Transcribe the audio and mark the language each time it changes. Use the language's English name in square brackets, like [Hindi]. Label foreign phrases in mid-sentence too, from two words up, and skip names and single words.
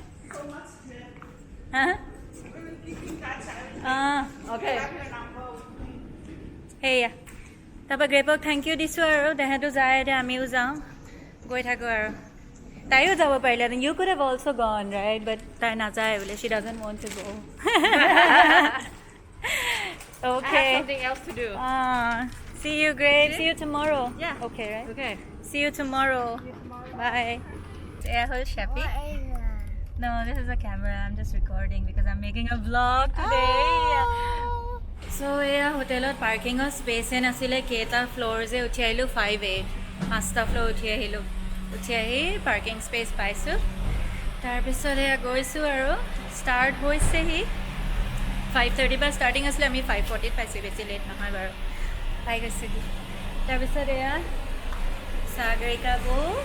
[Assamese] অ'কে সেয়া তাৰপৰা গ্ৰেপক [English] thank you [Assamese] দিছোঁ আৰু তেহেঁতো যায় এতিয়া আমিও যাওঁ গৈ থাকোঁ আৰু তাইও যাব পাৰিলেহেঁতেন [English] you could have also gone right but [Assamese] তাই নাযায় বোলে [English] she doesn't want to go Okay. I have something else to do. See you, Grace. See you tomorrow. Yeah. Okay, right? Okay. See you tomorrow. Bye. Yeah, who's Sheppy? No, this is a camera. I'm just recording because I'm making a vlog today. So, yeah, hotel parking space [Assamese] ইন আছিলে কেইটা floors এ উঠি আহিলোঁ 5A. 5টা floor উঠি আহিলোঁ. উঠি আহি [English] parking space [Assamese] পাইছোঁ. তাৰ পিছৰে য়া গৈছোঁ আৰু start হৈছে হি 5:30 পৰা ষ্টাৰ্টিং আছিলে আমি 5:40 পাইছোঁ বেছি লেট নহয় বাৰু পাই গৈছিলোঁ তাৰপিছত এয়া সাগৰিকা বৌ